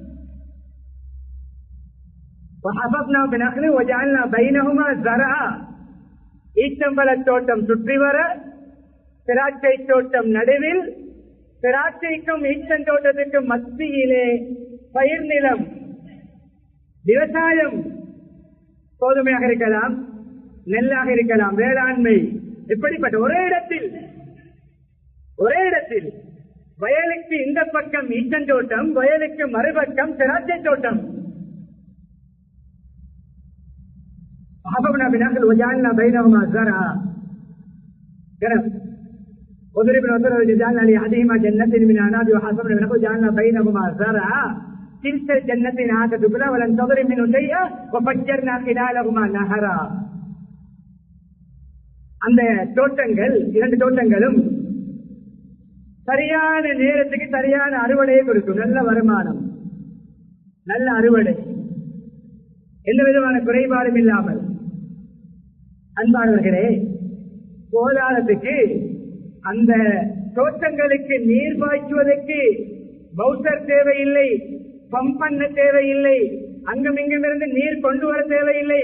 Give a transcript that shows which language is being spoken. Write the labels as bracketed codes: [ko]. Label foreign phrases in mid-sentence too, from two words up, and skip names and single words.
[ta] ஈச்சம்பழ தோட்டம் சுற்றி வர, திராட்சை தோட்டம் நடுவில், திராட்சைக்கும் ஈச்சன் தோட்டத்திற்கும் மத்தியிலே பயிர் நிலம், விவசாயம். கோதுமையாக இருக்கலாம், நெல்லாக இருக்கலாம், வேளாண்மை. இப்படிப்பட்ட ஒரே இடத்தில் வயலுக்கு இந்த பக்கம் ஈச்சன் தோட்டம், வயலுக்கு மறுபக்கம் திராட்சை தோட்டம். [ar] حفظنا بنخل وجعلنا بينهما زرعا وضرب الوتر وجعلنا لأحدهما جنتين من أعناب وحفظنا بنخل وجعلنا بينهما زرعا كلتا الجنتين آتت أكلها ولم تظلم منه شيئا وفجرنا خلالهما نهرا. [ta] அந்த தோட்டங்கள், இரண்டு தோட்டங்களும் சரியான நேரத்துக்கு சரியான அறுவடையை கொடுக்கும். நல்ல வருமானம், நல்ல அறுவடை, எந்த விதமான குறைபாடும் இல்லாமல். அன்பானவர்களே, போதாதத்துக்கு அந்த தோட்டங்களுக்கு நீர் பாய்ச்சுவதற்கு பவுசர் தேவையில்லை, பம்ப் பண்ண தேவையில்லை, அங்கும் இங்கும் இருந்து நீர் கொண்டு வர தேவையில்லை.